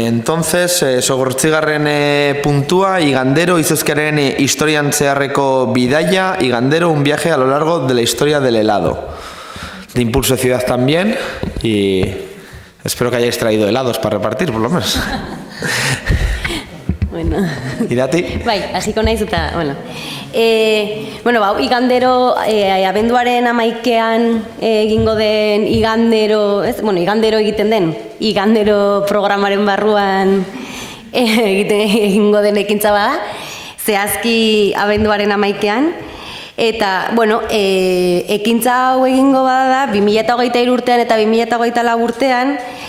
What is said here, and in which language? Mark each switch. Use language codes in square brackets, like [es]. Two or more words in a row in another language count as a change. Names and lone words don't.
[es] Entonces, [eu] Sogortzigarren puntua, Igandero, Izozkiaren historian zeharreko bidaia, Igandero, [es] un viaje a lo largo de la historia del helado. De Impulso de Ciudad también, y espero que hayáis traído helados para repartir, por lo menos. Bueno. [eu] Idati? Bai, hasiko naiz eta, bueno. Bueno, igandero, abenduaren 11ean egingo den igandero, ez? Bueno, igandero egiten den, igandero programaren barruan egingo den ekintza bada, zehazki abenduaren 11ean, eta, bueno, ekintza hau egingo bada da, 2023 urtean eta 2024 urtean,